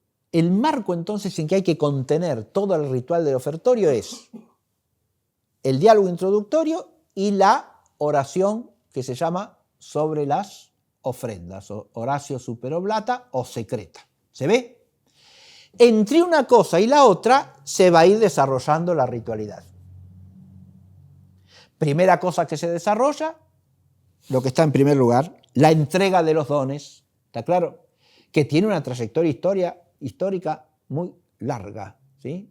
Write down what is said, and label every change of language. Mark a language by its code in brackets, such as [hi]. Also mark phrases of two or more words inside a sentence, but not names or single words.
[es] El marco entonces en que hay que contener todo el ritual del ofertorio es el diálogo introductorio y la oración que se llama sobre las ofrendas, o [la] oratio super oblata [es] o secreta. ¿Se ve? Entre una cosa y la otra se va a ir desarrollando la ritualidad. Primera cosa que se desarrolla, lo que está en primer lugar, la entrega de los dones, ¿está claro? Que tiene una trayectoria histórica muy larga, ¿sí?